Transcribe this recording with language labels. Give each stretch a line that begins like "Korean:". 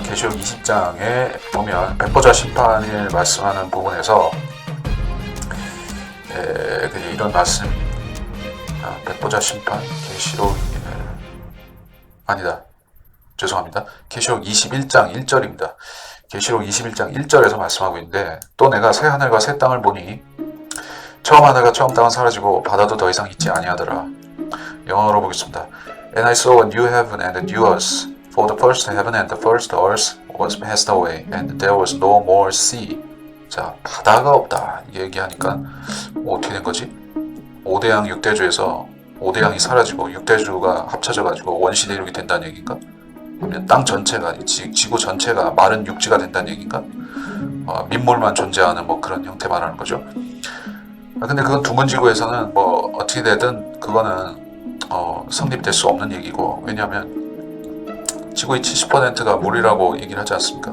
Korean: 계시록 20장에 보면 백보자 심판을 말씀하는 부분에서 이런 말씀, 백보자 심판, 계시록 아니다, 죄송합니다. 계시록 21장 1절입니다. 계시록 21장 1절에서 말씀하고 있는데, 또 내가 새 하늘과 새 땅을 보니 처음 하늘과 처음 땅은 사라지고 바다도 더 이상 있지 아니하더라. 영어로 보겠습니다.
English: And I saw a new heaven and a new earth, for the first heaven and the first earth was passed away, and there was no more sea.
Korean: 자, 바다가 없다 이 얘기하니까 어떻게 된 거지? 5대양 6대주에서 5대양이 사라지고 6대주가 합쳐져가지고 원시 대륙이 된다는 얘기인가? 그러면 땅 전체가, 지구 전체가 마른 육지가 된다는 얘기인가? 민물만 존재하는 뭐 그런 형태 말하는 거죠. 근데 그건 둥근 지구에서는 뭐 어떻게 되든 그거는 성립될 수 없는 얘기고, 왜냐하면 지구의 70%가 물이라고 얘기를 하지 않습니까?